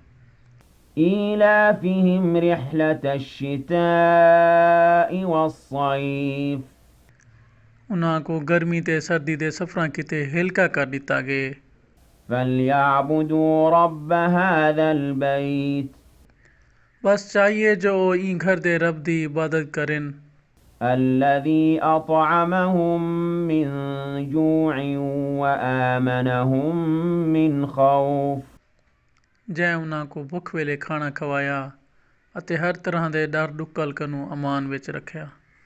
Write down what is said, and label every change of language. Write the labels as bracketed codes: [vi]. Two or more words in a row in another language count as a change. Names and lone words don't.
[ar] إيلافهم رحلة الشتاء والصيف. [skr] انہاں کوں گرمی تے سردی دے سفراں کیتے ہلکا کر دتا گے. [ar] فليعبدوا رب هذا البيت. [skr] بس چاہیے جو ای گھر دے رب دی عبادت کریں [ar] الذي أطعمهم من جوع وآمنهم من خوف। [skr] جے انہاں کوں بھکھ ویلے کھانا کھوایا اتے ہر طرح دے ڈر ڈکل کنوں امان وچ رکھیا.